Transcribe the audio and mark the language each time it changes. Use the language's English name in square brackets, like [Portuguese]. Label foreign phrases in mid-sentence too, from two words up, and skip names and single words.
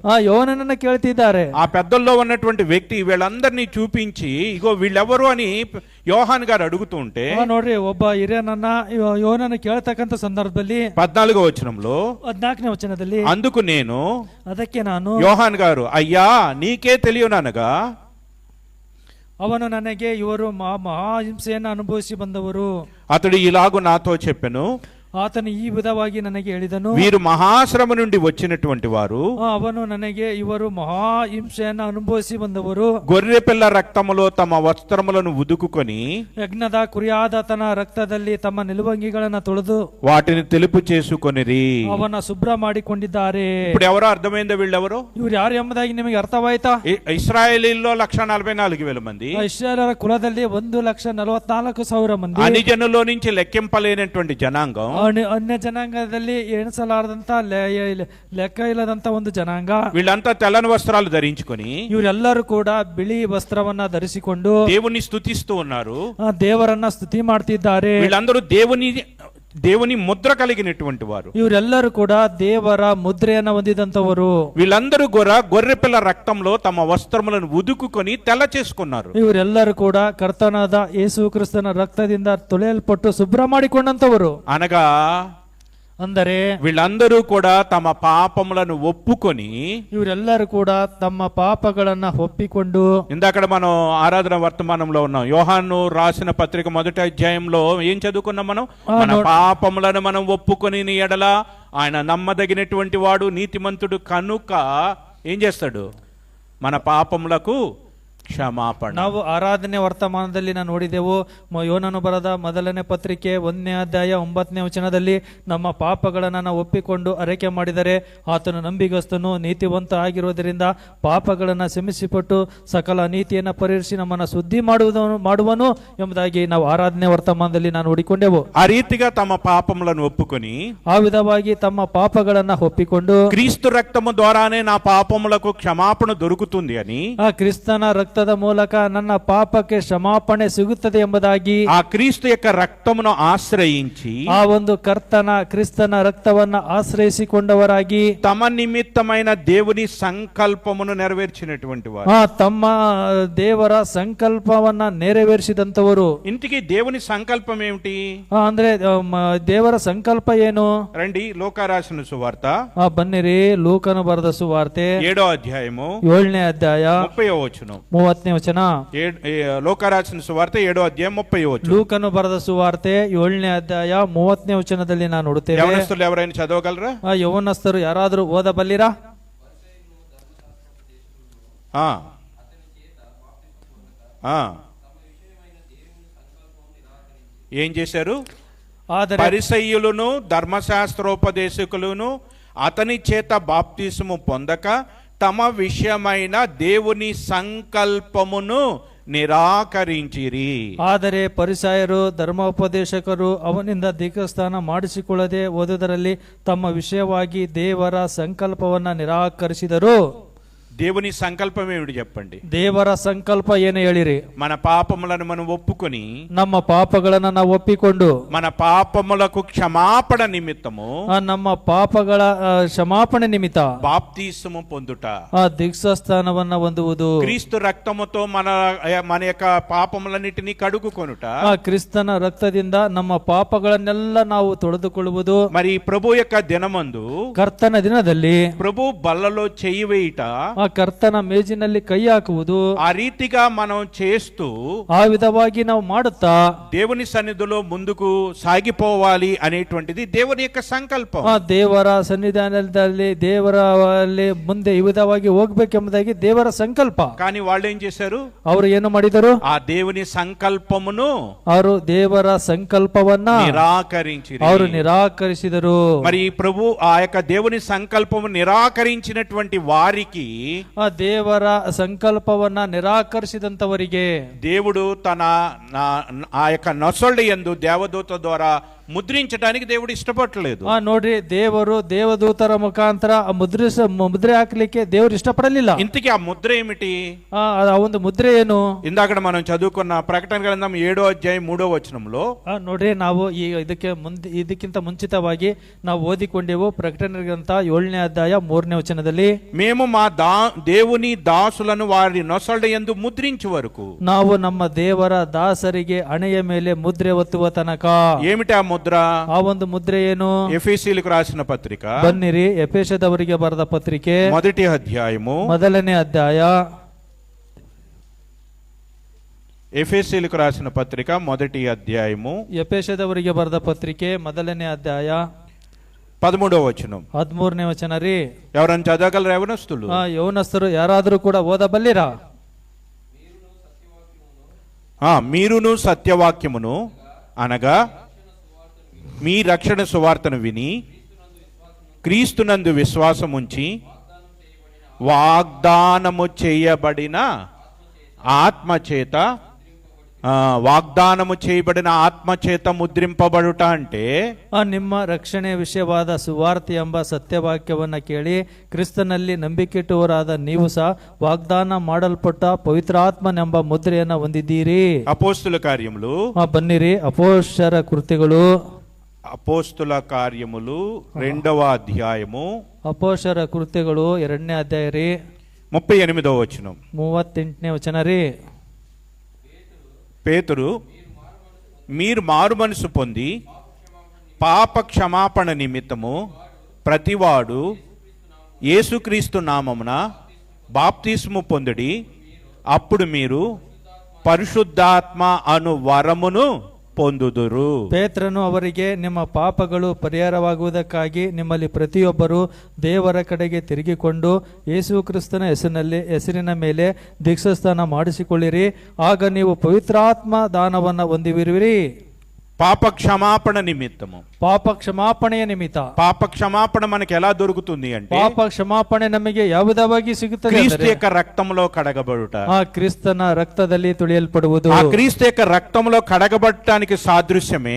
[Kannada] యోహానನ್ನ ಕೇಳ್ತಿದ್ದಾರೆ. [Telugu] ఆ పెద్దల్లో ఉన్నటువంటి వ్యక్తి వీళ్ళందరినీ చూపించి ఇగో వీళ్ళెవరు అని యోహాన్ గారు అడుగుతూ ఉంటే [Kannada] ನೋಡ್ರಿ ಒಬ್ಬ ಹಿರಿಯನನ್ನ యోహానನ್ನ ಕೇಳ್ತಕ್ಕಂತ ಸಂದರ್ಭದಲ್ಲಿ [Telugu] 14వ వచనంలో [Kannada] 14ನೇ ವಚನದಲ್ಲಿ [Telugu] అందుకు నేను [Kannada] ಅದಕ್ಕೆ ನಾನು [Telugu] యోహాన్ గారు అయ్యా నీకే తెలియననగా [Kannada] ಅವನು ನನಗೆ ಇವರು ಮಹಾಹಿಂಸೆಯನ್ನು ಅನುಭವಿಸಿ ಬಂದವರು. [Telugu] అతడు ఇలాగు నాతో చెప్పెను, [Kannada] ಆತನು ಈ ವಿಧವಾಗಿ ನನಗೆ ಹೇಳಿದನು, [Telugu] వీరు మహాశ్రమ నుండి వచ్చినటువంటి వారు, [Kannada] ಅವನು ನನಗೆ ಇವರು ಮಹಾಹಿಂಸೆಯನ್ನು ಅನುಭವಿಸಿ ಬಂದವರು, [Telugu] గొర్రె పిల్ల రక్తములో తమ వస్త్రములను ఉదుకుకొని [Kannada] ಯಜ್ಞದ ಕುರಿಯಾದಾತನ ರಕ್ತದಲ್ಲಿ ತಮ್ಮ ನಿಲುವಂಗಿಗಳನ್ನು ತೊಳೆದು [Telugu] వాటిని తెలుపు చేసుకొనిరి. [Kannada] ಅವನ ಶುಭ್ರ ಮಾಡಿಕೊಂಡಿದ್ದಾರೆ. [Telugu] ఇప్పుడు ఎవరో అర్థమైందా? వీళ్ళెవరో? [Kannada] ಇವ್ರು ಯಾರು ಎಂಬುದಾಗಿ ನಿಮಗೆ ಅರ್ಥವಾಯ್ತಾ? [Telugu] ఇశ్రాయేలీల్లో 1,44,000 మంది, [Kannada] ಇಸ್ರಾಯೇಲರ ಕುಲದಲ್ಲಿ 1,44,000 ಮಂದಿ, [Telugu] అన్ని జనుల్లో నుంచి లెక్కింపలేనటువంటి జనాంగం, [Kannada] ಅನ್ಯ ಜನಾಂಗದಲ್ಲಿ ಎಣಿಸಲಾರದಂತ ಲೆಕ್ಕ ಇಲ್ಲದಂತ ಒಂದು ಜನಾಂಗ. [Telugu] వీళ్ళంతా తెల్లని వస్త్రాలు ధరించుకొని [Kannada] ಇವರೆಲ್ಲರೂ ಕೂಡ ಬಿಳಿ ವಸ್ತ್ರವನ್ನ ಧರಿಸಿಕೊಂಡು [Telugu] దేవుని స్తుతిస్తూ ఉన్నారు. [Kannada] ದೇವರನ್ನ ಸ್ತುತಿ ಮಾಡ್ತಿದ್ದಾರೆ. [Telugu] వీళ్ళందరూ దేవుని ముద్ర కలిగినటువంటి వారు. [Kannada] ಇವರೆಲ್ಲರೂ ಕೂಡ ದೇವರ ಮುದ್ರೆಯನ್ನ ಹೊಂದಿದಂತವರು. [Telugu] వీళ్ళందరూ కూడా గొర్రెపిల్ల రక్తంలో తమ వస్త్రములను ఉదుకుకొని తెల్ల చేసుకున్నారు. [Kannada] ಇವರೆಲ್ಲರೂ ಕೂಡ ಕರ್ತನಾದ ಯೇಸು ಕ್ರಿಸ್ತನ ರಕ್ತದಿಂದ ತೊಳೆಯಲ್ಪಟ್ಟು ಶುಭ್ರ ಮಾಡಿಕೊಂಡಂತವರು. [Telugu] అనగా [Kannada] ಅಂದರೆ [Telugu] వీళ్ళందరూ కూడా తమ పాపములను ఒప్పుకొని, [Kannada] ಇವರೆಲ್ಲರೂ ಕೂಡ ತಮ್ಮ ಪಾಪಗಳನ್ನ ಒಪ್ಪಿಕೊಂಡು, [Telugu] ఇందాక మనం ఆరాధన వర్తమానంలో ఉన్నాం. యోహాను రాసిన పత్రిక 1వ అధ్యాయంలో ఏం చదువుకున్నాం మనం? మన పాపములను మనం ఒప్పుకొని ఎడల ఆయన నమ్మదగినటువంటి వాడు, నీతిమంతుడు కనుక ఏం చేస్తాడు? మన పాపములకు ಕ್ಷಮಾಪಣೆ. [Kannada] ನಾವು ಆರಾಧನೆ ವರ್ತಮಾನದಲ್ಲಿ ನಾವು ನೋಡಿದೆವು. ಯೋನನು ಬರೆದ ಮೊದಲನೇ ಪತ್ರಿಕೆ 1ನೇ ಅಧ್ಯಾಯ 9ನೇ ವಚನದಲ್ಲಿ ನಮ್ಮ ಪಾಪಗಳನ್ನು ನಾವು ಒಪ್ಪಿಕೊಂಡು ಅರಿಕೆ ಮಾಡಿದರೆ ಆತನು ನಂಬಿಗಸ್ತನು ನೀತಿವಂತ ಆಗಿರುವುದರಿಂದ ಪಾಪಗಳನ್ನು ಕ್ಷಮಿಸಿಪಟ್ಟು ಸಕಲ ನೀತಿಯನ್ನು ಪರಿಹರಿಸಿ ನಮ್ಮನ್ನು ಶುದ್ಧಿ ಮಾಡುವನು ಎಂಬುದಾಗಿ ನಾವು ಆರಾಧನೆ ವರ್ತಮಾನದಲ್ಲಿ ನಾವು ನೋಡಿಕೊಂಡೆವು. [Telugu] ಆ ರೀತಿగా తమ పాపములను ఒప్పుకొని, [Kannada] ಆ ವಿಧವಾಗಿ ತಮ್ಮ ಪಾಪಗಳನ್ನು ಒಪ್ಪಿಕೊಂಡು, [Telugu] క్రీస్తు రక్తము ద్వారానే నా పాపములకు క్షమాపణ దొరుకుతుంది అని, [Kannada] ಆ ಕ್ರಿಸ್ತನ ರಕ್ತದ ಮೂಲಕ ನನ್ನ ಪಾಪಕ್ಕೆ ಕ್ಷಮಾಪಣೆ ಸಿಗುತ್ತದೆ ಎಂಬುದಾಗಿ, [Telugu] ఆ క్రీస్తు యొక్క రక్తమును ఆశ్రయించి [Kannada] ಆ ಒಂದು ಕ್ರಿಸ್ತನ ರಕ್ತವನ್ನ ಆಶ್ರಯಿಸಿಕೊಂಡವರಾಗಿ [Telugu] తమ నిమిత్తమైన దేవుని సంకల్పమును నెరవేర్చినటువంటి వారు. [Kannada] ತಮ್ಮ ದೇವರ ಸಂಕಲ್ಪವನ್ನ ನೆರವೇರಿಸಿದಂತವರು. [Telugu] ఇంటికి దేవుని సంకల్పం ఏమిటి? [Kannada] ಅಂದ್ರೆ ದೇವರ ಸಂಕಲ್ಪ ಏನು? [Telugu] రండి, లోకా రాసిన సువార్త [Kannada] ಬನ್ನಿರಿ, ಲೂಕನು ಬರೆದ ಸುವಾರ್ತೆ [Telugu] 7వ అధ్యాయము [Kannada] 7ನೇ ಅಧ್ಯಾಯ [Telugu] 30వ వచనం. [Kannada] 30ನೇ ವಚನ. [Telugu] లోకా రాసిన సువార్త 7వ అధ్యాయం 30వ వచనం. [Kannada] ಲೂಕನು ಬರೆದ ಸುವಾರ್ತೆ 7ನೇ ಅಧ್ಯಾಯ 30ನೇ ವಚನದಲ್ಲಿ ನಾವು ನೋಡುತ್ತೇವೆ. [Telugu] యవనస్తులు ఎవరైనా చదవగలరా? [Kannada] ಯೌವನಸ್ಥರು ಯಾರಾದರೂ ಓದಬಲ್ಲಿರಾ? [Telugu] ఏం చేశారు? [Kannada] ಆದರೆ [Telugu] పరిసయ్యులను ధర్మశాస్త్రోపదేశకులను అతని చేత బాప్తిసము పొందక తమ విషయమైన దేవుని సంకల్పమును ನಿರಾಕರಿಂಚಿರಿ. [Kannada] ಆದರೆ ಪರಿಸಾಯರು ಧರ್ಮೋಪದೇಶಕರು ಅವನಿಂದ ದೀಕ್ಷಾಸ್ನಾನ ಮಾಡಿಸಿಕೊಳ್ಳದೆ ಓದುವುದರಲ್ಲಿ ತಮ್ಮ ವಿಷಯವಾಗಿ ದೇವರ ಸಂಕಲ್ಪವನ್ನ ನಿರಾಕರಿಸಿದರು. [Telugu] దేవుని సంకల్పం ఏమిటి చెప్పండి? [Kannada] ದೇವರ ಸಂಕಲ್ಪ ಏನು ಹೇಳಿರಿ? [Telugu] మన పాపములను మనం ఒప్పుకొని, [Kannada] ನಮ್ಮ ಪಾಪಗಳನ್ನ ನಾವು ಒಪ್ಪಿಕೊಂಡು, [Telugu] మన పాపములకు క్షమాపణ నిమిత్తము, [Kannada] ನಮ್ಮ ಪಾಪಗಳ ಕ್ಷಮಾಪಣೆ ನಿಮಿತ್ತ [Telugu] బాప్తిసము పొందుట, [Kannada] ದೀಕ್ಷಾಸ್ನಾನವನ್ನ ಹೊಂದುವುದು, [Telugu] క్రీస్తు రక్తముతో మన యొక్క పాపములన్నిటినీ కడుగుకొనుట, [Kannada] ಕ್ರಿಸ್ತನ ರಕ್ತದಿಂದ ನಮ್ಮ ಪಾಪಗಳನ್ನೆಲ್ಲ ನಾವು ತೊಳೆದುಕೊಳ್ಳುವುದು. [Telugu] మరి ప్రభు యొక్క దినమందు, [Kannada] ಕರ್ತನ ದಿನದಲ್ಲಿ [Telugu] ప్రభు బల్లలో చెయ్యి వేయుట, [Kannada] ಕರ್ತನ ಮೇಜಿನಲ್ಲಿ ಕೈ ಹಾಕುವುದು, [Telugu] ఆ రీతిగా మనం చేస్తూ [Kannada] ಆ ವಿಧವಾಗಿ ನಾವು ಮಾಡುತ್ತಾ [Telugu] దేవుని సన్నిధిలో ముందుకు సాగిపోవాలి అనేటువంటిది దేవుని యొక్క సంకల్పం. [Kannada] ದೇವರ ಸನ್ನಿಧಾನದಲ್ಲಿ ದೇವರಲ್ಲಿ ಮುಂದೆ ಈ ವಿಧವಾಗಿ ಹೋಗ್ಬೇಕೆಂಬುದಾಗಿ ದೇವರ ಸಂಕಲ್ಪ. [Telugu] కానీ వాళ్ళు ఏం చేశారు? [Kannada] ಅವರು ಏನು ಮಾಡಿದರು? [Telugu] ఆ దేవుని సంకల్పమును [Kannada] ಅವರು ದೇವರ ಸಂಕಲ್ಪವನ್ನ [Telugu] నిరాకరించిరి. [Kannada] ಅವರು నిరాకರಿಸಿದರು. [Telugu] మరి ప్రభు ఆ యొక్క దేవుని సంకల్పము నిరాకరించినటువంటి వారికి, [Kannada] ಆ ದೇವರ ಸಂಕಲ್ಪವನ್ನ ನಿರಾಕರಿಸಿದಂತವರಿಗೆ [Telugu] దేవుడు తన ఆ యొక్క నొసళ్ళు యందు దేవదూత ద్వారా ముద్రించడానికి దేవుడు ఇష్టపడలేదు. [Kannada] ನೋಡ್ರಿ, ದೇವರು ದೇವದೂತರ ಮುಖಾಂತರ ಮುದ್ರೆ ಹಾಕ್ಲಿಕ್ಕೆ ದೇವರು ಇಷ್ಟಪಡಲಿಲ್ಲ. [Telugu] ఇంతకీ ఆ ముద్ర ఏమిటి? [Kannada] ಆ ಒಂದು ಮುದ್ರೆ ಏನು? [Telugu] ఇందాక మనం చదువుకున్న ప్రకటన గ్రంథం 7వ అధ్యాయం 3వ వచనంలో [Kannada] ನೋಡ್ರಿ, ನಾವು ಈ ಇದಕ್ಕಿಂತ ಮುಂಚಿತವಾಗಿ ನಾವು ಓದಿಕೊಂಡೆವು. ಪ್ರಕಟಣೆ ಗ್ರಂಥ 7ನೇ ಅಧ್ಯಾಯ 3ನೇ ವಚನದಲ್ಲಿ, [Telugu] మేము మా దేవుని దాసులను వారి నొసళ్ళ యందు ముద్రించు వరకు, [Kannada] ನಾವು ನಮ್ಮ ದೇವರ ದಾಸರಿಗೆ ಹಣೆಯ ಮೇಲೆ ಮುದ್ರೆ ಒತ್ತುವ ತನಕ. [Telugu] ఏమిటి ఆ ముద్ర? [Kannada] ಆ ಒಂದು ಮುದ್ರೆ ಏನು? [Telugu] ఎఫెసీయులకు రాసిన పత్రిక, [Kannada] ಬನ್ನಿರಿ, ಎಫೆಸದವರಿಗೆ ಬರೆದ ಪತ್ರಿಕೆ [Telugu] 1వ అధ్యాయము [Kannada] 1ನೇ ಅಧ್ಯಾಯ, [Telugu] ఎఫెసీయులకు రాసిన పత్రిక 1వ అధ్యాయము [Kannada] ಎಫೆಸದವರಿಗೆ ಬರೆದ ಪತ್ರಿಕೆ 1ನೇ ಅಧ್ಯಾಯ [Telugu] 13వ వచనం. [Kannada] 13ನೇ ವಚನ ರೀ. [Telugu] ఎవరైనా చదవగలరు యవనస్తులు? [Kannada] ಯೌವನಸ್ಥರು ಯಾರಾದರೂ ಕೂಡ ಓದಬಲ್ಲಿರಾ? [Telugu] మీరును సత్యవాక్యమును అనగా మీ రక్షణ సువార్తను విని క్రీస్తునందు విశ్వాసముంచి వాగ్దానము చేయబడిన ఆత్మచేత ముద్రింపబడుట అంటే, [Kannada] ನಿಮ್ಮ ರಕ್ಷಣೆ ವಿಷಯವಾದ ಸುವಾರ್ತೆ ಎಂಬ ಸತ್ಯವಾಕ್ಯವನ್ನ ಕೇಳಿ ಕ್ರಿಸ್ತನಲ್ಲಿ ನಂಬಿಕೆಟ್ಟವರಾದ ನೀವು ಸಹ ವಾಗ್ದಾನ ಮಾಡಲ್ಪಟ್ಟ ಪವಿತ್ರಾತ್ಮನೆಂಬ ಮುದ್ರೆಯನ್ನ ಹೊಂದಿದ್ದೀರಿ. [Telugu] అపోస్తుల కార్యములు [Kannada] ಬನ್ನಿರಿ, ಅಪೊಸ್ತಲರ ಕೃತ್ಯಗಳು [Telugu] అపోస్తుల కార్యములు 2వ అధ్యాయము [Kannada] ಅಪೋಸ್ತರ ಕೃತ್ಯಗಳು 2ನೇ ಅಧ್ಯಾಯ ರೀ [Telugu] 38వ వచనం. [Kannada] 38ನೇ ವಚನ ರೀ. [Telugu] పేతురు, మీరు మారు మనసు పొంది పాప క్షమాపణ నిమిత్తము ప్రతివాడు యేసుక్రీస్తు నామమున బాప్తిస్ము పొందుడి, అప్పుడు మీరు పరిశుద్ధాత్మ అను వరమును పొందుదురు. [Kannada] ಪೇತ್ರನು ಅವರಿಗೆ, ನಿಮ್ಮ ಪಾಪಗಳು ಪರಿಹಾರವಾಗುವುದಕ್ಕಾಗಿ ನಿಮ್ಮಲ್ಲಿ ಪ್ರತಿಯೊಬ್ಬರು ದೇವರ ಕಡೆಗೆ ತಿರುಗಿಕೊಂಡು ಯೇಸು ಕ್ರಿಸ್ತನ ಹೆಸರಿನ ಮೇಲೆ ದೀಕ್ಷಾಸ್ನಾನ ಮಾಡಿಸಿಕೊಳ್ಳಿರಿ, ಆಗ ನೀವು ಪವಿತ್ರಾತ್ಮ ದಾನವನ್ನು ಹೊಂದಿರುವಿರಿ. [Telugu] పాప క్షమాపణ నిమిత్తము. [Kannada] ಪಾಪ ಕ್ಷಮಾಪಣೆಯ ನಿಮಿತ್ತ. [Telugu] పాప క్షమాపణ మనకి ఎలా దొరుకుతుంది అంటే [Kannada] ಪಾಪ ಕ್ಷಮಾಪಣೆ ನಮಗೆ ಯಾವುದವಾಗಿ ಸಿಗುತ್ತದೆ [Telugu] క్రీస్తు [Kannada] ಅಂದರೆ, [Telugu] యొక్క రక్తంలో కడగబడుట. [Kannada] ಆ ಕ್ರಿಸ್ತನ ರಕ್ತದಲ್ಲಿ ತುಳಿಯಲ್ಪಡುವುದು. [Telugu] ఆ క్రీస్తు యొక్క రక్తంలో కడగబడటానికి సాదృశ్యమే